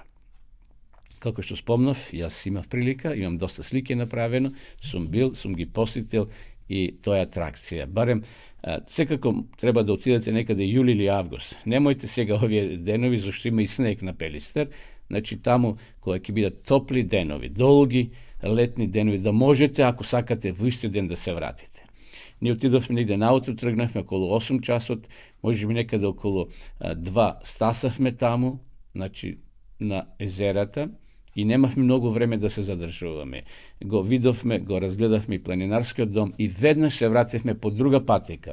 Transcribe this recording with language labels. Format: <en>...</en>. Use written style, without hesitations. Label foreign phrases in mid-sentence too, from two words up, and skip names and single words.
<mk>Како што спомнав, јас имав прилика, имам доста слики направено, сум ги посетил и тоа е атракција. Барем, секако треба да отидете некаде јули или август. Немојте сега овие денови, зашто има и снег на Пелистер,</mk> <sr>значи тамо које ће бити</sr> <mk>топли денови, долги летни денови, да можете, ако сакате в исти ден, да се вратите.</mk> <bg>Ние отидохме негде наутро, тръгнахме около 8 часа, може би некъде около 2 стасахме таму, значи на езерата, и немахме много време</bg> <mk>да се задржуваме. Го видовме, го разгледавме и планинарскиот дом и веднаш се вративме по друга патека.</mk>